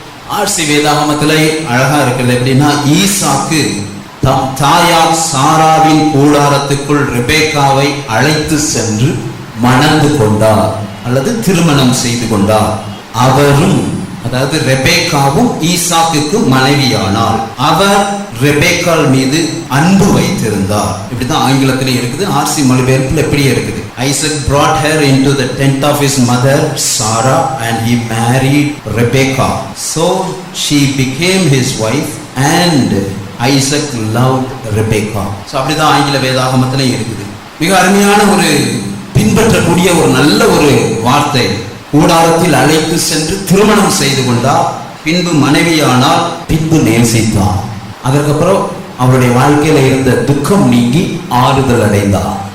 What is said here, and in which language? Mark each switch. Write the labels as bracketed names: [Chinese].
[Tamil] RC வேதாகமத்துல அழகா இருக்கிறது. எப்படின்னா, ஈசாக்கு தம் தாயார் சாராவின் கூடாரத்துக்குள் ரெபெக்காவை அழைத்து சென்று மணந்து கொண்டார் அல்லது திருமணம் செய்து கொண்டார். அவரும், அதாவது ரெபெக்காவும் ஈசாக்குக்கு மனைவியானார். அவர் ரெபெக்காள் மீது அன்பு வைத்திருந்தார். இப்படிதான் ஆங்கிலத்திலே இருக்குது. ஆர்சி மொழிபெயர்ப்பில் எப்படியே இருக்குது. [English] Isaac brought her into the tent of his mother Sarah and he married Rebekah. So she became his wife and Isaac loved Rebekah. [Tamil] So அப்படிதான் ஆங்கில வேதாகமத்திலே இருக்குது. மிக அருமையான ஒரு பின்பற்றக்கூடிய ஒரு நல்ல ஒரு வார்த்தை. கூடாரத்தில் அழைத்து சென்று திருமணம் செய்து கொண்டார், பின்பு மனைவியானால், பின்பு நேசித்தார். அதற்கப்புறம் அவருடைய வாழ்க்கையில இருந்த துக்கம் நீங்கி ஆறுதல் அடைந்தார்.